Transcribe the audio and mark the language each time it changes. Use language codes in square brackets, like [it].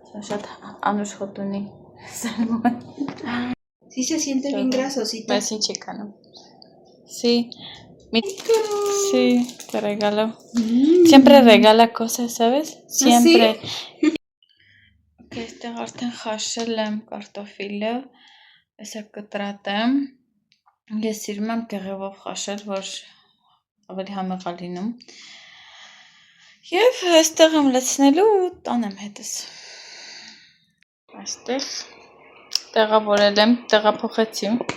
[hy] Շատ անուշ հոտ ունի սալմոն։ [es] Sí se siente bien grasosita. [hy] Բայց ինչ եք անում։ Sí. [es] Sí, te regalo. Siempre regala cosas, ¿sabes? Siempre. [hy] Okay, այստեղ արդեն խաշել եմ կարտոֆիլը, հեսա կտրատ եմ։ Ես սիրում եմ կեղևով խաշել, որ ավելի համեղ է լինում։ Եվ այստեղ եմ լցնելու ու տանեմ հետս։ Այստեղ տեղավորել եմ, տեղափոխեցի։